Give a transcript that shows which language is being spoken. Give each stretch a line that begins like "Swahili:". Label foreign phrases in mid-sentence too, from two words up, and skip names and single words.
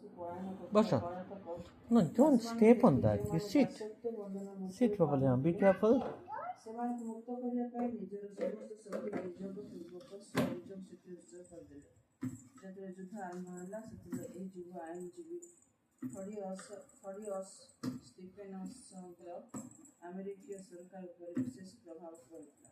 English: Basha. No, don't step on that. You sit. Sit properly now. Be careful.
Odia: ସେମାନଙ୍କୁ ମୁକ୍ତ କରିବା ପାଇଁ ନିଜର ସମସ୍ତ ଶକ୍ତି ବିନିଯୋଗ ପୂର୍ବକ ସ୍ୱବିଯୋଗ ସେଠି ଉତ୍ସର୍ଗ କରିଦେଲେ। ଯେତେବେଳେ ଯୁଦ୍ଧ ଆରମ୍ଭ ହେଲା ସେତେବେଳେ ଏହି ଯୁବ ଆଇନଜୀବୀ ଥଡ଼ିଅସ୍ ଷ୍ଟିଫେନସଙ୍କର ଆମେରିକୀୟ ସରକାର ଉପରେ ବିଶେଷ ପ୍ରଭାବ ପଡ଼ିଥିଲା।